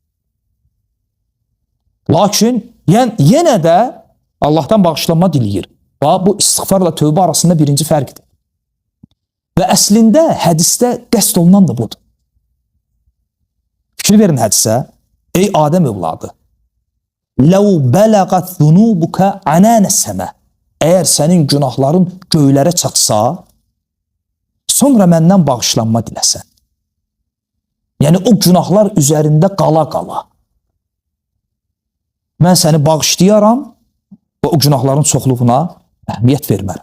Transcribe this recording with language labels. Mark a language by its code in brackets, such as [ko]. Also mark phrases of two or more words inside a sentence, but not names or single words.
[az] Lakin yenə də Allahdan bağışlanma diləyir. Bu istiğfarla tövbə arasında birinci fərqdir. Və əslində hədisdə qəsd olunan da budur. Fikir verin hədisə, ey Adəm övladı, [ar] لَوْ بَلَغَتْ ذُنُوبُكَ عَنَانَ السَّمَى [az] Əgər sənin günahların göylərə çatsa, sonra məndən bağışlanma diləsən. Yəni, o günahlar üzərində qala-qala. Mən səni bağışlayaram və o günahların çoxluğuna əhəmiyyət vermərəm.